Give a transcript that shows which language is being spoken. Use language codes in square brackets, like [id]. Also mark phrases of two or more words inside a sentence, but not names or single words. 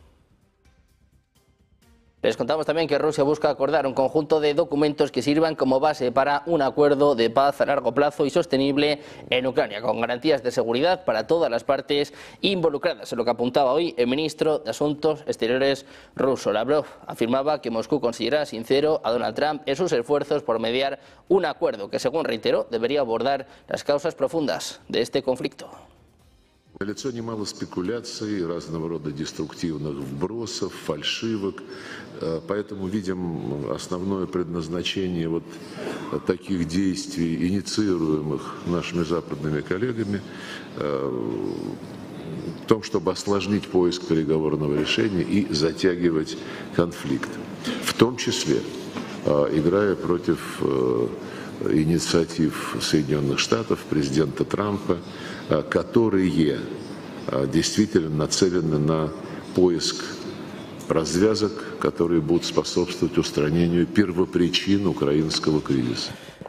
[es] Les contamos también que Rusia busca acordar un conjunto de documentos que sirvan como base para un acuerdo de paz a largo plazo y sostenible en Ucrania, con garantías de seguridad para todas las partes involucradas. Es lo que apuntaba hoy el ministro de Asuntos Exteriores ruso. Lavrov afirmaba que Moscú considera sincero a Donald Trump en sus esfuerzos por mediar un acuerdo que, según reiteró, debería abordar las causas profundas de este conflicto. [ru] Налицо немало спекуляций, разного рода деструктивных вбросов, фальшивок, поэтому видим основное предназначение вот таких действий, инициируемых нашими западными коллегами, в том, чтобы осложнить поиск переговорного решения и затягивать конфликт, в том числе играя против инициатив Соединенных Штатов, президента Трампа, которые действительно нацелены на поиск развязок, которые будут способствовать устранению первопричин украинского кризиса.